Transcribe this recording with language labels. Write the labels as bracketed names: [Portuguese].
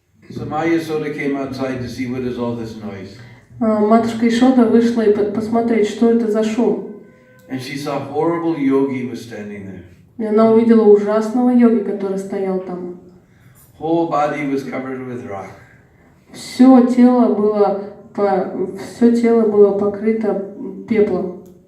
[English] So Maya Yasoda came outside to see what is all this noise. [Russian] Матушка Ишода вышла и посмотреть, что это за шум. [English] And she saw a horrible yogi was standing there. [Russian] И она увидела ужасного йоги, который стоял там. [English] Whole body was covered with rock. [Russian] Все тело было покрыто пеплом.